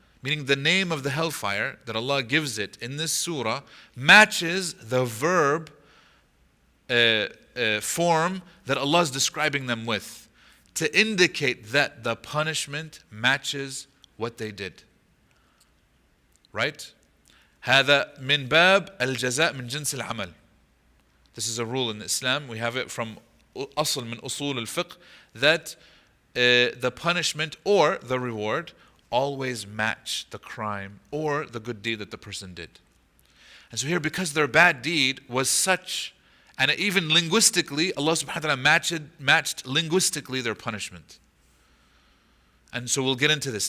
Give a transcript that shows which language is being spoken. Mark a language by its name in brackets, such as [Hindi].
[English] Meaning the name of the hellfire that Allah gives it in this surah matches the verb form that Allah is describing them with, to indicate that the punishment matches what they did. Right? [Arabic] هذا من باب الجزاء من جنس العمل. [English] This is a rule in Islam. We have it from [Arabic] أصل من أصول الفقه [English] that the punishment or the reward always match the crime or the good deed that the person did. And so here, because their bad deed was such, and even linguistically, Allah subhanahu wa ta'ala matched linguistically their punishment. And so we'll get into this.